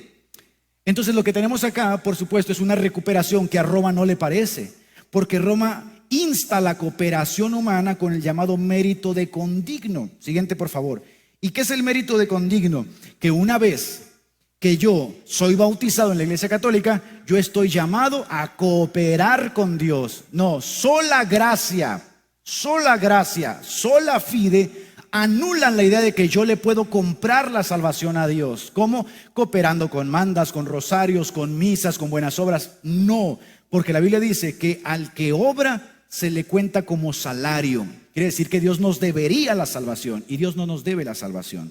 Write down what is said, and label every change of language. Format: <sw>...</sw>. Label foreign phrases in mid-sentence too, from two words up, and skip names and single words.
<es>Entonces lo que tenemos acá, por supuesto, es una recuperación que a Roma no le parece, porque Roma insta la cooperación humana con el llamado mérito de condigno. Siguiente, por favor. ¿Y qué es el mérito de condigno? Que una vez que yo soy bautizado en la Iglesia Católica, yo estoy llamado a cooperar con Dios. No, sola gracia,</es> <la>sola fide</la> <es>anulan la idea de que yo le puedo comprar la salvación a Dios. ¿Cómo? Cooperando con mandas, con rosarios, con misas, con buenas obras. No, porque la Biblia dice que al que obra se le cuenta como salario. Quiere decir que Dios nos debería la salvación y Dios no nos debe la salvación.</es>